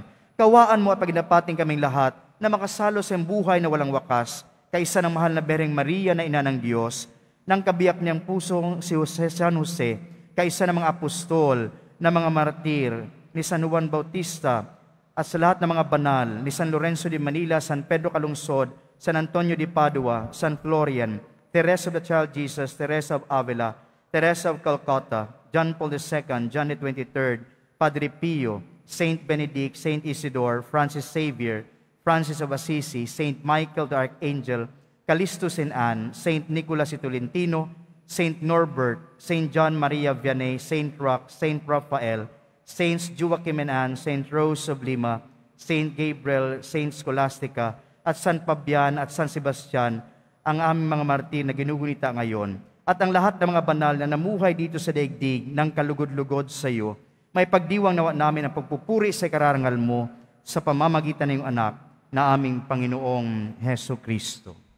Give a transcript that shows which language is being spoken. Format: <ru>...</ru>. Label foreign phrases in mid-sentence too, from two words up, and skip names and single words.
<tl>Kaawaan mo at paginapating kaming lahat na makasalo sa iyong buhay na walang wakas, kaysa ng mahal na Bereng Maria na ina ng Diyos, ng kabiyak niyang pusong si San Jose, kaysa ng mga apostol, na mga martir, ni San Juan Bautista, at sa lahat ng mga banal, ni San Lorenzo de Manila, San Pedro Calungsod, San Antonio de Padua, San Florian, Teresa of the Child Jesus, Teresa of Avila, Teresa of Calcutta, John Paul II, John the 23rd, Padre Pio, Saint Benedict, Saint Isidore, Francis Xavier, Francis of Assisi, Saint Michael the Archangel, Callistus and Anne, Saint Nicholas de Tolentino, Saint Norbert, Saint John Maria Vianney, Saint Roque, Saint Raphael, Saints Joachim and Anne, Saint Rose of Lima, Saint Gabriel, Saint Scholastica, at San Fabian at San Sebastian, ang aming mga martir na ginugunita ngayon, at ang lahat ng mga banal na namuhay dito sa daigdig ng kalugod-lugod sa iyo, may pagdiwang nawa namin ang pagpupuri sa kararangal mo sa pamamagitan ng iyong anak na aming Panginoong Heso Kristo.</tl>